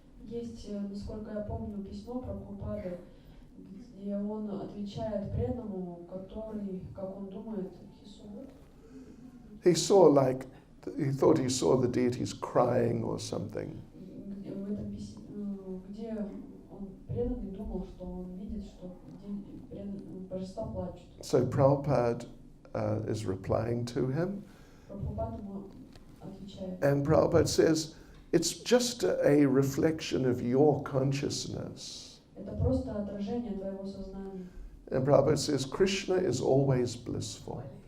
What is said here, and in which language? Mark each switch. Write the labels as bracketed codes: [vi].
[ru] Есть, насколько я помню, письмо Прабхупады, где он отвечает преданному, который, как он думает, [en] He thought he saw the deities crying or something. [ru] В этом письме, где он преданный думал, что он видит, что божества плачут. [en] So Prabhupada is replying to him, [ru] Прабхупада ему отвечает. [en] and Prabhupada says, it's just a reflection of your consciousness. [ru] Это просто отражение твоего сознания. [en] And Prabhupada says, Krishna is always blissful.